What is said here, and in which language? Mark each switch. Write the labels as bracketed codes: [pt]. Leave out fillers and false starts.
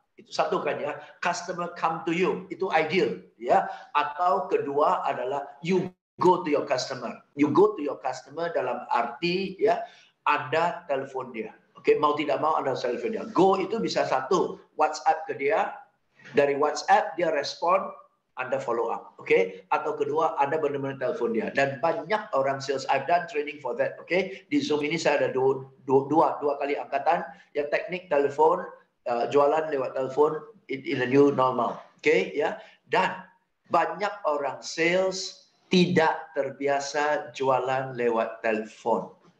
[id] Itu satu kan ya, [en] customer come to you, [id] itu ideal ya. Atau kedua adalah [en] you go to your customer. You go to your customer [id] dalam arti ya, ada telepon dia. Oke, mau tidak mau ada telepon dia. Go itu bisa satu, WhatsApp ke dia. Dari WhatsApp dia respon, Anda follow up, okay? Atau kedua, Anda benar-benar telepon dia. Dan banyak orang sales, [en] I've done training for that, [id] okay? Di Zoom ini saya ada dua kali angkatan, yang teknik telepon, jualan lewat telepon [en] in a new normal, [id] okay? Ya. Dan banyak orang sales tidak terbiasa jualan lewat telepon.